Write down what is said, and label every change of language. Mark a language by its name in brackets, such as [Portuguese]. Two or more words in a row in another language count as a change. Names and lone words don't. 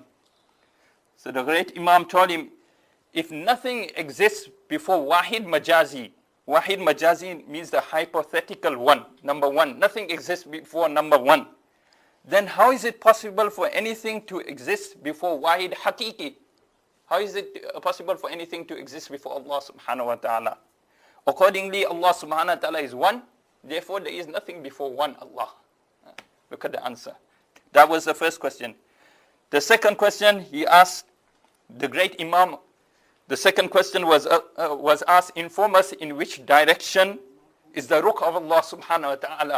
[English] So the great Imam told him, if nothing exists before [Arabic] واحد مجازي [English] means the hypothetical one, number 1. Nothing exists before number 1. Then how is it possible for anything to exist before [Arabic] واحد حقيقي? [English] How is it possible for anything to exist before [Arabic] الله سبحانه وتعالى? [English] Accordingly, [Arabic] الله سبحانه وتعالى [English] is one, therefore there is nothing before one Allah. Look at the answer. That was the first question. The second question he asked the great Imam, the second question was asked, inform us in which direction is the rukh of [Arabic] الله سبحانه وتعالى.